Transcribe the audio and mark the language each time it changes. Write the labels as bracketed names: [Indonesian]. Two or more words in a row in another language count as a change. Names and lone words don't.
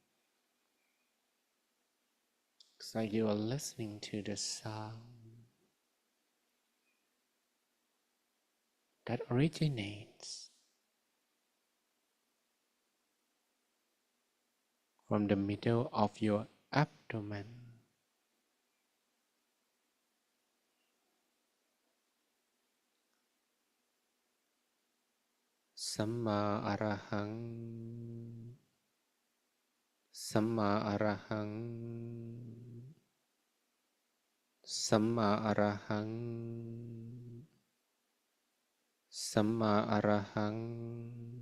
[English] It's like you are listening to the sound that originates from the middle of your abdomen. [Pali] Samma Arahang, Samma Arahang, Samma Arahang, Samma Arahang,